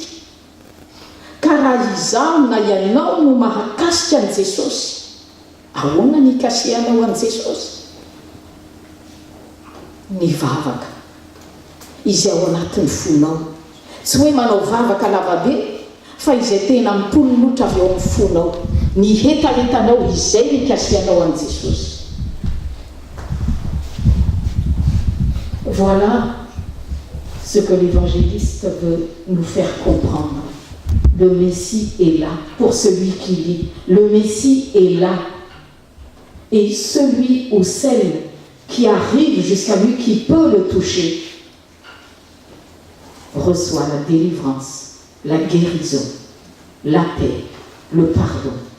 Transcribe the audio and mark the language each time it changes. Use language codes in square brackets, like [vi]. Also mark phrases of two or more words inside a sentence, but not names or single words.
[mg] Ka raha izaho na ianao no mahakasika an' Jesosy, ahoana ny ikasihanao an' Jesosy? Ny vavaka izay ao anatin'ny fonao, tsy hoe manao vavaka lavabe, fa izay tena mipololotra avy ao amin'ny fonao, ny hetaretanao izay ny ikasihanao an' Jesosy. [fr] Voilà ce que l'évangéliste veut nous faire comprendre. Le Messie est là pour celui qui lit. Le Messie est là. Et celui ou celle qui arrive jusqu'à lui, qui peut le toucher, reçoit la délivrance, la guérison, la paix, le pardon.